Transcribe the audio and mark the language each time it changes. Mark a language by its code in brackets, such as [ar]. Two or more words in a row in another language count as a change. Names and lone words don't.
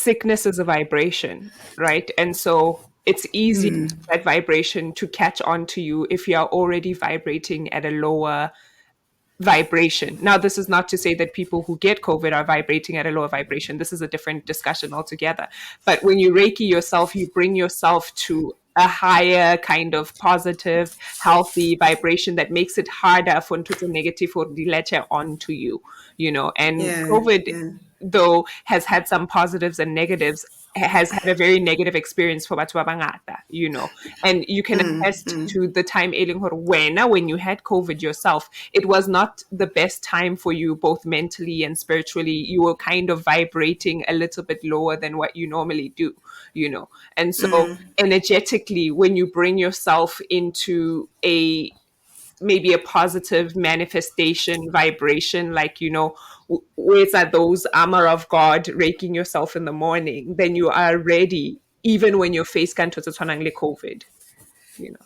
[en] Sickness is a vibration, right? And so it's easy for that vibration to catch on to you if you are already vibrating at a lower vibration. Now, this is not to say that people who get COVID are vibrating at a lower vibration. This is a different discussion altogether. But when you Reiki yourself, you bring yourself to a higher kind of positive, healthy vibration that makes it harder for [st] ntho tse [en] negative or di latch onto you, and Yeah. COVID, Yeah. though, has had some positives and negatives, has had a very negative experience for [st] batho ba bangata, [en] and you can attest to the time when you had COVID yourself, it was not the best time for you, both mentally and spiritually. You were kind of vibrating a little bit lower than what you normally do. And so energetically, when you bring yourself into maybe a positive manifestation vibration, like, where's that those armor of God raking yourself in the morning, then you are ready, even when your face can't like COVID.